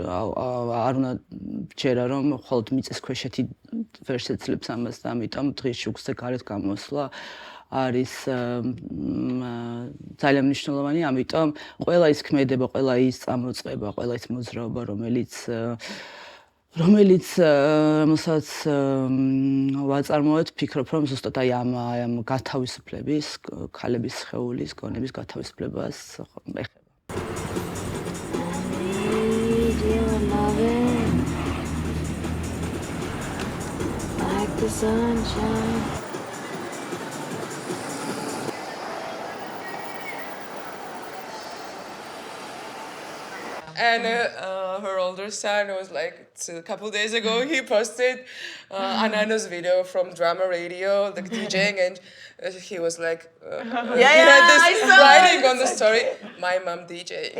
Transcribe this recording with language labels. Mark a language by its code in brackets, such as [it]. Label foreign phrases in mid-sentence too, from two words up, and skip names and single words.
[ka] არ უნდა ჯერა რომ მხოლოდ მიწის ქვეშეთი ვერ შეძლებს ამას და ამიტომ დღის შუქზე გარეთ გამოსვლა არის ძალიან მნიშვნელოვანი, ამიტომ ყველა ის ქმედება, ყველა ის წამოწყება, ყველა ის მოძრაობა, რომელსაც ვაწარმოეთ, ვფიქრობ, რომ ზუსტად აი ამ გათავისუფლების, ქალების სხეულის, გონების გათავისუფლებას ეხება. [en] Like the sunshine. And her older son was like, a couple days ago, he posted Anano's video from drama radio, like DJing, and he was like, writing on the story, my mom DJ.